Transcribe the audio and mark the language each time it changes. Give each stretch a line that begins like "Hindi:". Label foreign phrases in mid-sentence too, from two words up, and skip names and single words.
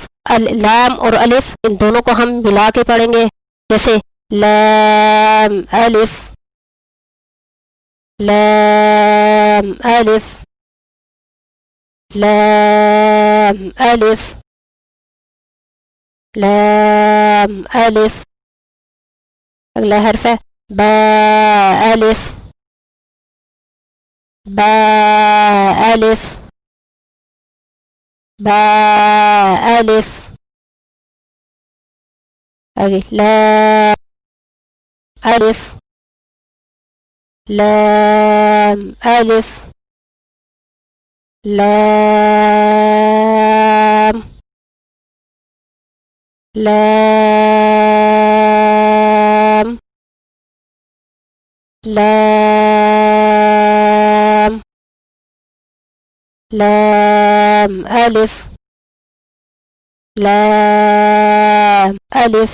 Urdu: لام اور الف ان دونوں کو ہم ملا کے پڑھیں گے، جیسے لام الف لام الف لام الف لام الف۔ اگلا حرف ہے با الف با الف با الف۔ آگے لام الف لام الف لام لام لام لام الف لام الف۔